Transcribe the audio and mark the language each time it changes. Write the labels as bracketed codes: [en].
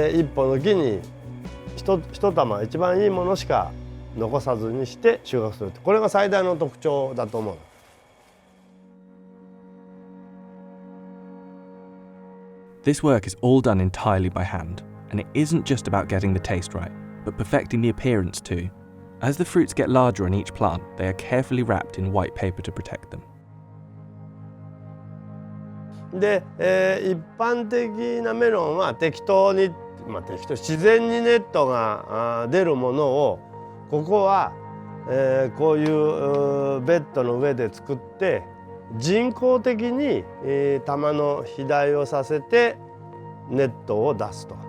[ja] で1本の木に 1玉一番いいものしか残さずにして収穫する。これが最大の特徴だと思う。 [en] This work is all done entirely by hand, and it isn't just about getting the taste right, but perfecting the appearance too. As the fruits get larger on each plant, they are carefully wrapped in white paper to protect them. [ja] で、一般的なメロンは適当に、自然にネットが出るものをここは、こういうベッドの上で作って人工的に、玉の肥大をさせてネットを出すと。